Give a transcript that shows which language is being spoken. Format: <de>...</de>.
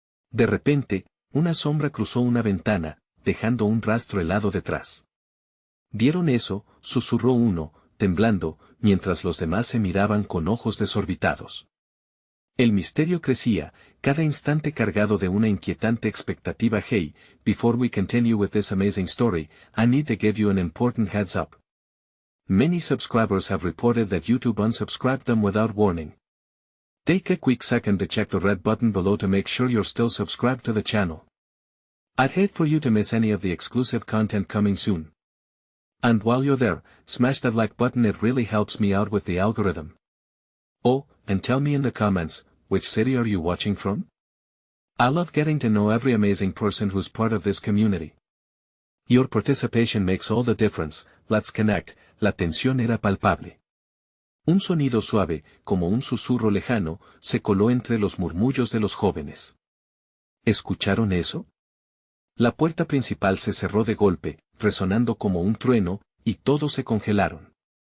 <es>De repente, una sombra cruzó una ventana, dejando un rastro helado detrás. ¿Vieron eso?, susurró uno, temblando, mientras los demás se miraban con ojos desorbitados. El misterio crecía, cada instante cargado de una inquietante expectativa.</es> <en>Hey, before we continue with this amazing story, I need to give you an important heads up. Many subscribers have reported that YouTube unsubscribed them without warning. Take a quick second to check the red button below to make sure you're still subscribed to the channel. I'd hate for you to miss any of the exclusive content coming soon. And while you're there, smash that like button, it really helps me out with the algorithm. Oh, and tell me in the comments, which city are you watching from? I love getting to know every amazing person who's part of this community. Your participation makes all the difference. Let's connect.</en> <es>La tensión era palpable. Un sonido suave, como un susurro lejano, se coló entre los murmullos de los jóvenes. ¿Escucharon eso? La puerta principal se cerró de golpe, resonando como un trueno, y todos se congelaron.</es>